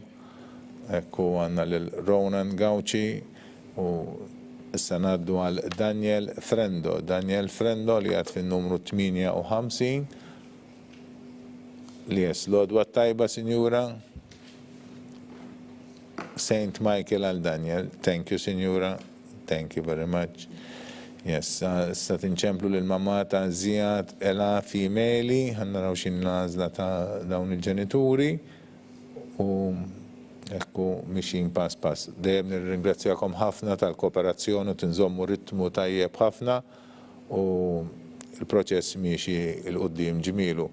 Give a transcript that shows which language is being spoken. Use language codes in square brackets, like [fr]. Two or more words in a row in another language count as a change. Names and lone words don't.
[mt] Ekku għandna lil Ronan Gauci u issa ngħaddu għal Daniel Frendo li għad fin-numru 58. Li l-għodwa tajba, Sinjura. St. Michael għal Daniel. [en] Thank you, Sinjura. Thank you very much. Yes, [mt] issa tinċemplu l-mamma ta' Zijad Ela Femeli, ħannaraw xin l-għażla ta' dawn il-ġenituri u ekku mixin pass. Dejjem nirringrazzjakom ħafna tal-kooperazzjoni u tinżommu ritmu tajjeb ħafna u il-proċess miexi il-qoddim ġmielu.